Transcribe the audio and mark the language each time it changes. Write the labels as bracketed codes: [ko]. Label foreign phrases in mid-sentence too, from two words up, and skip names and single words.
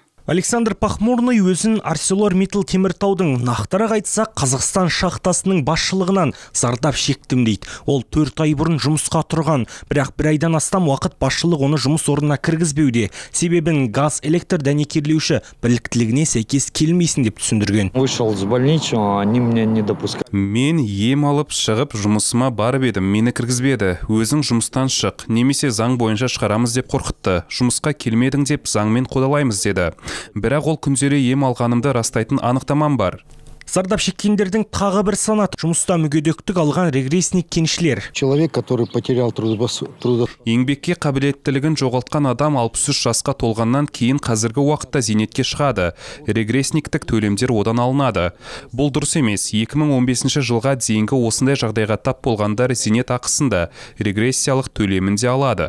[kk] Александр Пахмурный өзін ArcelorMittal Теміртаудың, нақтырақ айтсақ Қазақстан шахтасының басшылығынан зардап шектім дейді. Ол 4 ай бұрын жұмысқа тұрған, бірақ бір айдан астам уақыт басшылық оны жұмыс орнына кіргізбеуде. Себебін газ электр дәнекерлеуші біліктілігіне сәйкес келмейсін деп түсіндірген. [ru] Вышел из больничного, они меня не допускают. [kk] Мен ем алып шығып жұмысыма барып едім, мені кіргізбеді. Өзің жұмыстан шық, немесе заң бойынша шығарамыз деп қорқытты. Жұмысқа келмедің деп заңмен қудалаймыз деді. Бірақ ол күнделікті ем алғанымды растайтын анықтамам бар. Зардап шеккендердің тағы бір санаты жұмыста мүгедектік алған регрессник кеншілер. [ru] Человек, который потерял [kk] Еңбекке қабілеттілігін жоғалтқан адам 63 жасқа толғаннан кейін қазіргі уақытта зейнетке шығады. Регрессниктік төлемдер одан алынады. Бұл дұрыс емес. 2015 жылға дейінгі осындай жағдайға тап болғандар зейнет ақысында регрессиялық төлемінде алады.